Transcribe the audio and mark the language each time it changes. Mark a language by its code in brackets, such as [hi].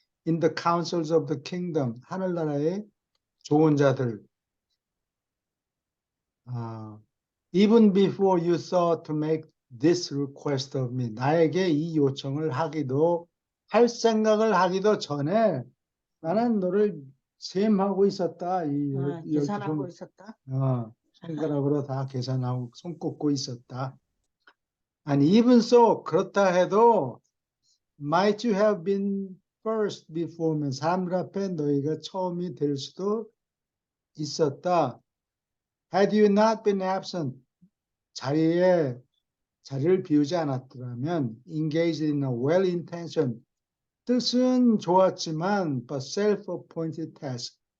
[en] In the councils of the kingdom, [ko] 하늘나라의 좋은 자들. [en] Even before you thought to make this request of me, [ko] 나에게 이 요청을 할 생각을 하기도 전에 나는 너를 셈하고 있었다. 이 계산하고 있었다. 손가락으로 다 계산하고 손 꼽고 있었다. [en] And even so, [ko] 그렇다 해도 [en] might you have been first before me. [ko] 사람들 앞에 너희가 처음이 될 수도 있었다. [en] Had you not been absent, [ko] 자리를 비우지 않았더라면 [en] engaged in a well-intentioned, [ko] 뜻은 좋았지만 [en] but self-appointed task.